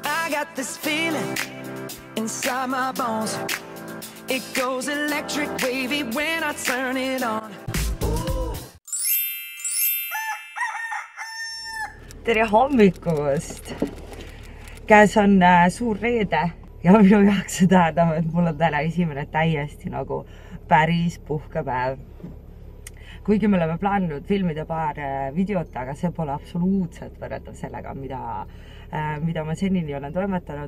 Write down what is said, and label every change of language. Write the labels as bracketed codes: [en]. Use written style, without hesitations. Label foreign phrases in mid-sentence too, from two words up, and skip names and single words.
[en] got this feeling inside my bones. It goes electric wavy when I turn it on. [et] Tere hommikust! Käes on suur reede ja minu jaoks see tähendab, et mul on täna esimene täiesti nagu päris puhkepäev. Kuigi me oleme plaaninud filmida paar videot, aga see pole absoluutselt võrreldav sellega, mida ma senini olen toimetanud.